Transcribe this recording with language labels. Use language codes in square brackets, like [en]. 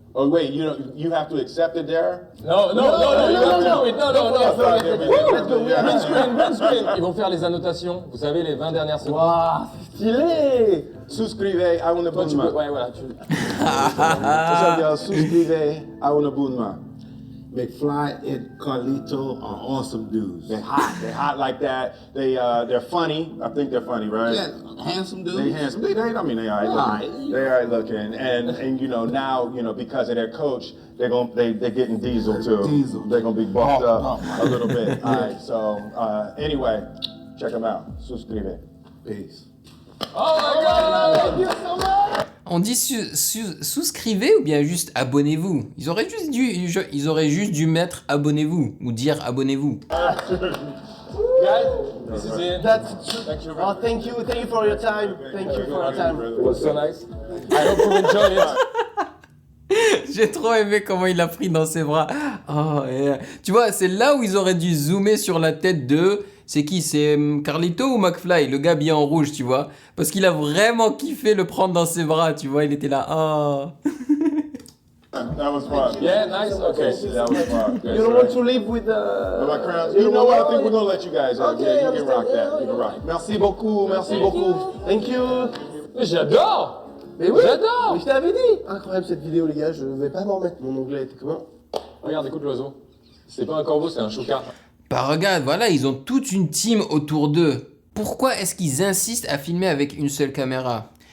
[en] Oh wait, you have to accept it there? No, you have to do it. No. Let's go. Green screen. [fr] Ils vont faire les annotations. Vous savez, les 20 dernières secondes. Wow, stylé. Suscrivez à une Toi, tu peux. abonnement. Ouais, voilà. Souscrivez à une abonnement. [en] McFly and Carlito are awesome dudes. They're hot like that. They're funny. I think they're funny, right? Yeah, handsome dudes. They handsome. I mean, they alright looking. They alright looking. And you know now because of their coach, they're getting diesel too. Diesel. They're gonna be buffed up a little bit. Alright. So anyway, check them out. Suscribe. Peace. Oh my god! Thank you so much. [fr] On dit souscrivez ou bien juste abonnez-vous? Ils auraient juste dû mettre abonnez-vous ou dire abonnez-vous. [en] Guys, this is it. That's Thank you. Oh, thank you for your time. Thank you for your time. It was so nice. I hope you enjoy it. [fr] J'ai trop aimé comment il l'a pris dans ses bras. [en] Oh, yeah. [fr] Tu vois, c'est là où ils auraient dû zoomer sur la tête de... C'est qui? C'est Carlito ou McFly? Le gars bien en rouge, tu vois. Parce qu'il a vraiment kiffé le prendre dans ses bras, tu vois. Il était là, oh. [en] That was fun. Yeah, nice. Okay. That was fun. You don't want to live with My crowns. You know what? I think we're gonna let you guys. Okay, Yeah, you can rock understand. that. You can rock. [fr] Merci beaucoup, merci beaucoup. [en] Thank you. [fr] Mais j'adore! Mais oui, J'adore! mais je t'avais dit. Incroyable cette vidéo, les gars. Je vais pas m'en remettre. Mon anglais était comment? Regarde, écoute l'oiseau. C'est pas un corbeau, c'est un choucard. Bah regarde, voilà, ils ont toute une team autour d'eux. Pourquoi est-ce qu'ils insistent à filmer avec une seule caméra?